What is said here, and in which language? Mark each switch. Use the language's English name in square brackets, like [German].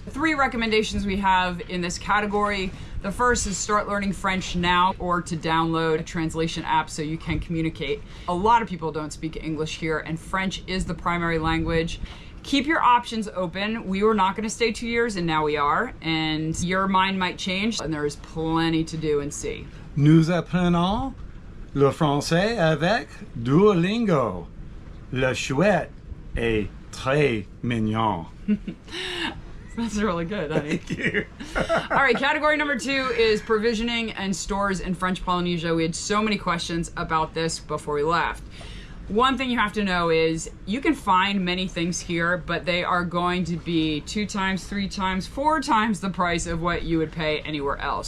[English] 3 recommendations we have in this category. The first is start learning French now, or to download a translation app so you can communicate. A lot of people don't speak English here, and French is the primary language. Keep your options open. We were not going to stay 2 years, and now we are, and your mind might change, and there is plenty to do and see. [French] Nous apprenons le français avec Duolingo. Le chouette est très mignon. [English] That's really good, honey. Thank you. All right, category number 2 is provisioning and stores in French Polynesia. We had so many questions about this before we left. One thing you have to know is you can find many things here, but they are going to be 2 times, 3 times, 4 times the price of what you would pay anywhere else.